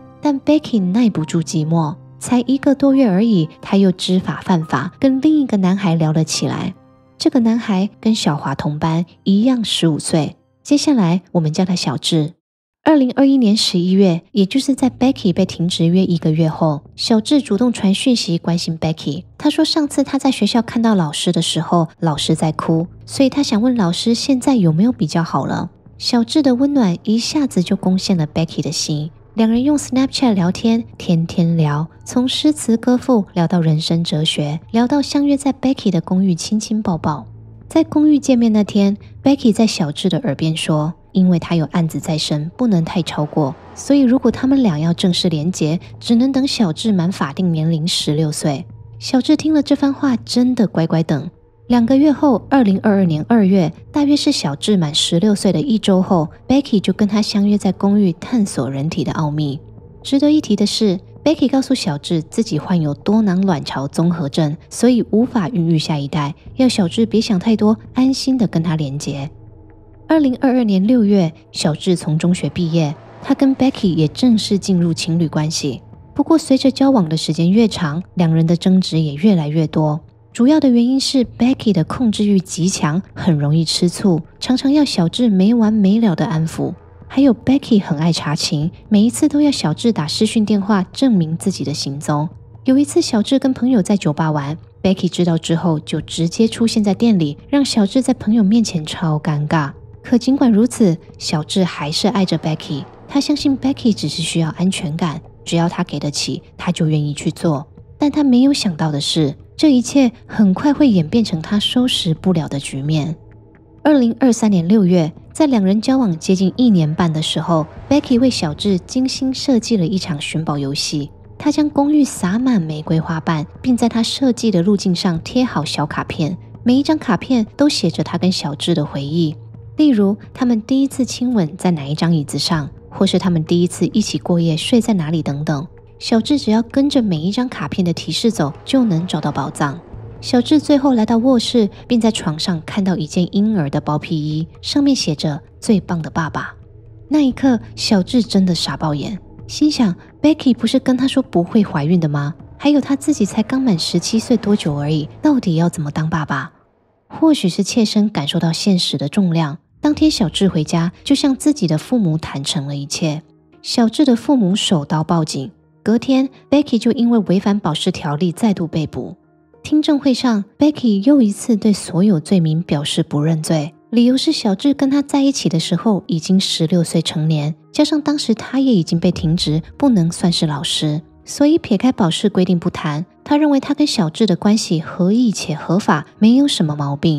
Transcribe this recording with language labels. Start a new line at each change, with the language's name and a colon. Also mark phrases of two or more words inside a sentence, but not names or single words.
Chinese: 但 Becky 耐不住寂寞，才1個多月而已，她又知法犯法，跟另一個男孩聊了起來。這個男孩跟小華同班，一樣15歲。接下來我們叫他小智。2021年11月，也就是在 Becky 被停職約1個月後，小智主動傳訊息關心 Becky。他說上次他在學校看到老師的時候，老師在哭，所以他想問老師現在有沒有比較好了。小智的溫暖一下子就攻陷了 Becky 的心。兩人用 Snapchat 聊天，天天聊，從詩詞歌賦聊到人生哲學，聊到相約在 Becky 的公寓親親抱抱。在公寓見面那天， Becky 在小智的耳邊說，因為他有案子在身，不能太超過，所以如果他們倆要正式連結，只能等小智滿法定年齡16歲。小智聽了這番話，真的乖乖等。2個月後，2022年2月，大約是小智滿16歲的1周後， Becky 就跟他相約在公寓探索人體的奧秘。值得一提的是， Becky 告訴小智自己患有多囊卵巢綜合症，所以無法孕育下一代，要小智別想太多，安心的跟他連結。2022年6月，小智從中學畢業，他跟 Becky 也正式進入情侶關係。不過隨着交往的時間越長，兩人的爭執也越來越多。主要的原因是 Becky 的控制欲極強，很容易吃醋，常常要小智沒完沒了的安撫。還有 Becky 很愛查勤，每一次都要小智打視訊電話證明自己的行蹤。有一次小智跟朋友在酒吧玩， Becky 知道之後就直接出現在店裡，讓小智在朋友面前超尷尬。可儘管如此，小智還是愛着 Becky， 他相信 Becky 只是需要安全感，只要他給得起，他就願意去做。但他沒有想到的是，這一切很快會演變成他收拾不了的局面。2023年6月，在兩人交往接近1年半的時候， Becky 為小智精心設計了一場尋寶遊戲。她將公寓灑滿玫瑰花瓣，並在她設計的路徑上貼好小卡片，每一張卡片都寫着她跟小智的回憶。例如，他們第一次親吻在哪一張椅子上，或是他們第一次一起過夜睡在哪裡等等。小智只要跟着每一張卡片的提示走，就能找到寶藏。小智最後來到臥室，並在床上看到一件嬰兒的包屁衣，上面寫着最棒的爸爸。那一刻，小智真的傻爆眼，心想 Becky 不是跟他說不會懷孕的嗎？還有他自己才剛滿17歲多久而已，到底要怎麼當爸爸？或許是切身感受到現實的重量，當天小智回家就向自己的父母坦誠了一切。小智的父母手刀報警，隔天 Becky 就因為違反保釋條例再度被捕。聽證會上， Becky 又一次對所有罪名表示不認罪，理由是小智跟他在一起的時候已經16歲成年，加上當時他也已經被停職，不能算是老師，所以撇開保釋規定不談，他認為他跟小智的關係合意且合法，沒有什麼毛病。